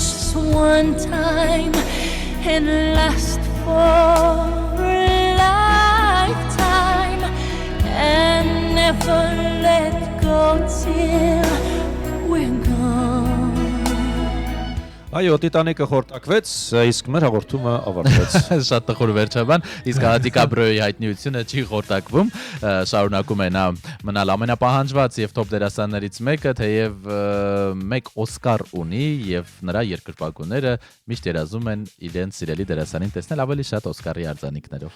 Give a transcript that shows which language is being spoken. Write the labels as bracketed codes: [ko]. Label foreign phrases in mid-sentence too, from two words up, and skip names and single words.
[en] this one time and last for a lifetime and never let go till we're gone. [hy] Այո, Տիտանիկը խորտակվեց, իսկ մեր հաղորդումը ավարտվեց։ Շատ տխուր վերջաբան, իսկ Դիկապրիոյի հայտնիությունը չի խորտակվում, շարունակում է նա մնալ ամենապահանջված եւ տոպ դերասաններից մեկը, թեև մեկ Օսկար ունի եւ նրա երկրպագուները միշտ երազում են իրենց սիրելի դերասանին տեսնել ավելի շատ Օսկարի արձանիկներով։